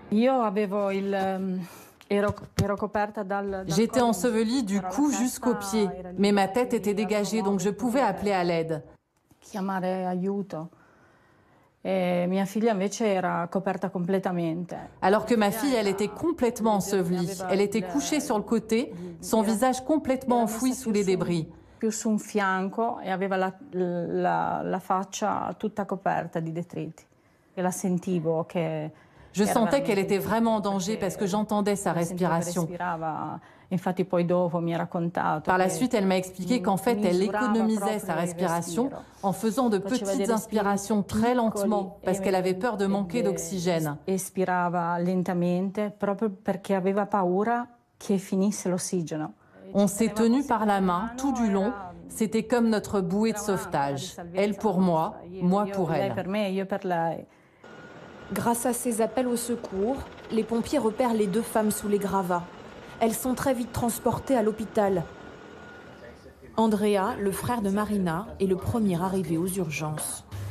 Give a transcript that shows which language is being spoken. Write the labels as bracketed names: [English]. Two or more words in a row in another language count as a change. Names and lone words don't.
[French] J'étais ensevelie du cou jusqu'aux pieds, mais ma tête était dégagée, donc je pouvais appeler à l'aide. Alors que ma fille, elle était complètement ensevelie. Elle était couchée sur le côté, son visage complètement enfoui sous les débris. [Italian] Più su un fianco e aveva la faccia tutta coperta di detriti. E la sentivo che [French] Je sentais qu'elle était vraiment en danger parce que j'entendais sa respiration. Par la suite, elle m'a expliqué qu'en fait, elle économisait sa respiration en faisant de petites inspirations très lentement parce qu'elle avait peur de manquer d'oxygène. [Italian] Espirava lentamente proprio perché aveva paura che finisse l'ossigeno. [French] On s'est tenus par la main tout du long. C'était comme notre bouée de sauvetage. Elle pour moi pour elle. Grâce à ces appels au secours, les pompiers repèrent les 2 femmes sous les gravats. Elles sont très vite transportées à l'hôpital. Andrea, le frère de Marina, est le premier arrivé aux urgences.